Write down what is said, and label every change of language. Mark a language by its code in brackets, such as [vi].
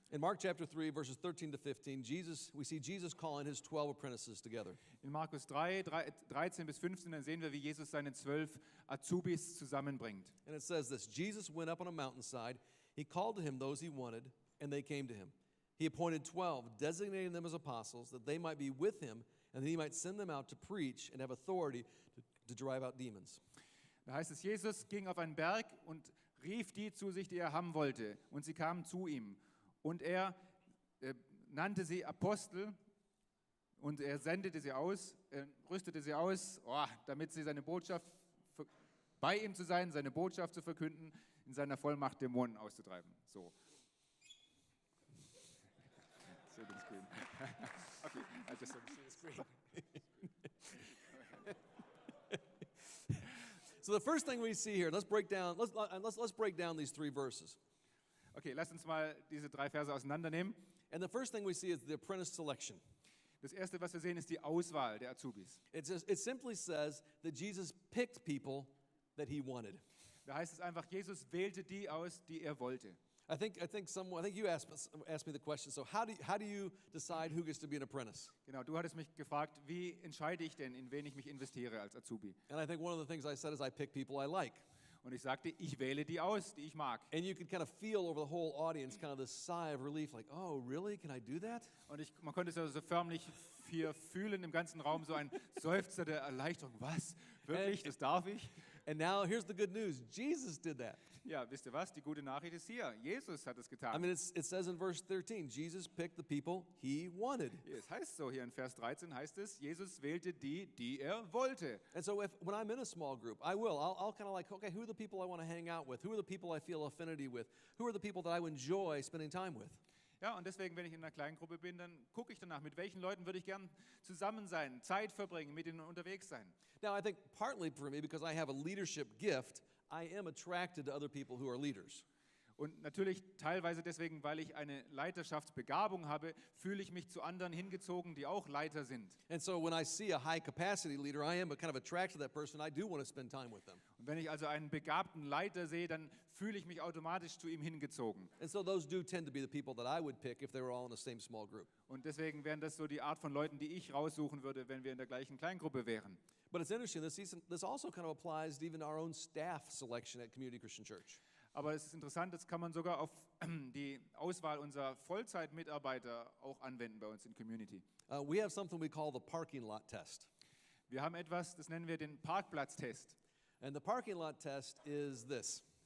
[en] In Mark chapter 3, verses 13 to 15, we see Jesus calling his 12 apprentices together. [de] In Markus 3, 13 bis 15, dann sehen wir, wie Jesus seine 12 Azubis zusammenbringt. [en] And it says this, Jesus went up on a mountainside, he called to him those he wanted, and they came to him. He appointed 12, designating them as apostles, that they might be with him, and that he might send them out to preach and have authority to drive out demons. [de] Da heißt es, Jesus ging auf einen Berg und rief die zu sich, die er haben wollte, und sie kamen zu ihm. Und er nannte sie Apostel und er sendete sie aus, rüstete sie aus, damit sie seine Botschaft, bei ihm zu sein, seine Botschaft zu verkünden, in seiner Vollmacht Dämonen auszutreiben. [en] So. Okay, I just want to see the screen. So the first thing we see here, let's break down these 3 verses. [de] Okay, lasst uns mal diese 3 Verse auseinandernehmen. [en] And the first thing we see is the apprentice selection. [de] Das erste, was wir sehen, ist die Auswahl der Azubis. [en] It simply says that Jesus picked people that he wanted. [de] Da heißt es einfach, Jesus wählte die aus, die er wollte. [en] I think you asked me the question. So how do you decide who gets to be an apprentice? [de] Genau, du hattest mich gefragt, wie entscheide ich denn, in wen ich mich investiere als Azubi? [en] And I think one of the things I said is I pick people I like. [de] Und ich sagte, ich wähle die aus, die ich mag. [en] And you could kind of feel over the whole audience kind of this sigh of relief, like, oh, really? Can I do that? [de] Und man konnte es also so förmlich hier fühlen im ganzen Raum, so ein Seufzer der Erleichterung. Was? Wirklich? Das darf ich? [en] And now here's the good news. Jesus did that. [de] Ja, wisst ihr was? Die gute Nachricht ist hier. Jesus hat es [en] I [de] getan. [en] mean, it says in verse 13, Jesus picked the people he wanted. [de] Es heißt so, hier in Vers 13 heißt es, Jesus wählte die er wollte. [en] And so when I'm in a small group, I'll kind of like, okay, who are the people I want to hang out with? Who are the people I feel affinity with? Who are the people that I enjoy spending time with? [de] Ja, und deswegen, wenn ich in einer kleinen Gruppe bin, dann gucke ich danach, mit welchen Leuten würde ich gern zusammen sein, Zeit verbringen, mit ihnen unterwegs sein. [en] Now, I think partly for me, because I have a leadership gift, I am attracted to other people who are leaders. [de] Und natürlich teilweise deswegen, weil ich eine Leiterschaftsbegabung habe, fühle ich mich zu anderen hingezogen, die auch Leiter sind. [en] And so when I see a high capacity leader, I am kind of attracted to that person. I do want to spend time with them. [de] Und wenn ich also einen begabten Leiter sehe, dann fühle ich mich automatisch zu ihm hingezogen. [en] And so those do tend to be the people that I would pick if they were all in the same small group. [de] Und deswegen wären das so die Art von Leuten, die ich raussuchen würde, wenn wir in der gleichen Kleingruppe wären. [en] But it's interesting, this also kind of applies to even our own staff selection at Community Christian Church. [de] Aber es ist interessant, das kann man sogar auf die Auswahl unserer Vollzeitmitarbeiter auch anwenden bei uns in Community. [en] We have something we call the parking lot test. [de] Wir haben etwas, das nennen wir den Parkplatztest. [en] And the parking lot test is this.